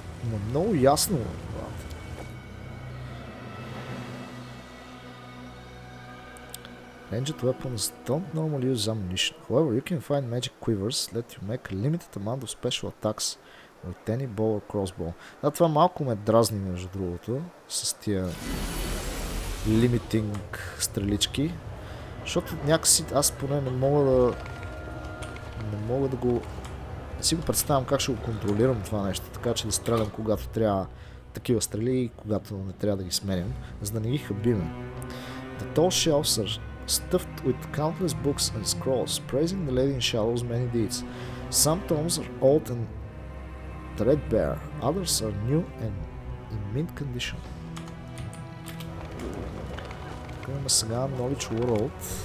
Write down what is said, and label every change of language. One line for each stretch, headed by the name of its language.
Bulgarian: Но много ясно, брат.
English: Ranged weapons don't normally use ammunition. However, you can find magic quivers let you make a limited amount of special attacks with any bow or crossbow.
Bulgarian: Да, това малко ме дразни, между другото, с тия лимитинг стрелички, защото някакси аз поне не мога да го... Не си го представям как ще го контролирам това нещо, така че да стрелям когато трябва такива стрели и когато не трябва да ги сменям, за да не ги хабиме.
English: The tall shelves are stuffed with countless books and scrolls, praising the Lady in Shadow's many deeds. Some tomes are old and threadbare, others are new and in mint condition.
Bulgarian: Тук имаме сега Knowledge World.